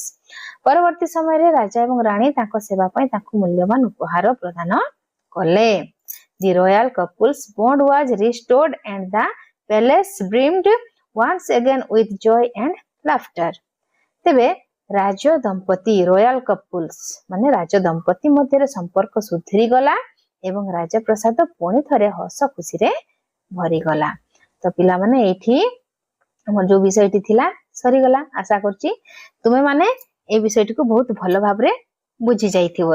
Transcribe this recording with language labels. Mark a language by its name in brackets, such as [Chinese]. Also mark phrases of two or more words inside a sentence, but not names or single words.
[Odia] ପରବର୍ତ୍ତୀ ସମୟରେ ରାଜା ଏବଂ ରାଣୀ ତାଙ୍କୁ ସେବା ପାଇଁ ତାଙ୍କୁ ମୂଲ୍ୟବାନ ଉପହାର ପ୍ରଦାନ କଲେ। [English] The royal couple's bond was restored and the palace brimmed once again with joy and laughter। [Odia] ତେବେ ରାଜ ଦମ୍ପତି [English] royal couples [Odia] ମାନେ ରାଜ ଦମ୍ପତି ମଧ୍ୟ ସମ୍ପର୍କ ସୁଧୁରି ଗଲା ଏବଂ ରାଜପ୍ରାସାଦ ପୁଣି ଥରେ ହସ ଖୁସିରେ ଭରି ଗଲା। ତ ପିଲାମାନେ ଏଠି ଆମର ଯେଉଁ ବିଷୟଟି ଥିଲା ସରି ଗଲା। ଆଶା କରୁଛି ତୁମେମାନେ ଏ ବିଷୟଟିକୁ ବହୁତ ଭଲ ଭାବରେ ବୁଝି ଯାଇଥିବ।